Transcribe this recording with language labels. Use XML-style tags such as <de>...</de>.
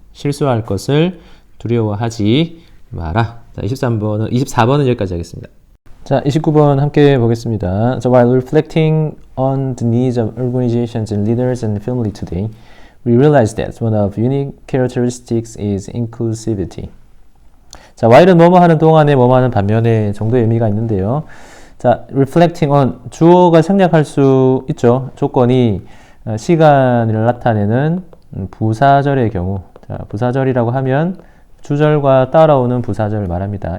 <ko>실수할 것을 두려워하지 마라. 자, 24번은 여기까지 하겠습니다. 자, 29번 함께 보겠습니다.</ko> <en>So while reflecting on the needs of organizations and leaders and family today, we realize that one of unique characteristics is inclusivity.</en> <ko>자, while은 뭐뭐 하는 동안에 뭐뭐 하는 반면에 정도의 의미가 있는데요. 자, reflecting on 주어가 생략할 수 있죠. 조건이 시간을 나타내는 부사절의 경우. 자, 부사절이라고 하면 주절과 따라오는 부사절을 말합니다.</ko>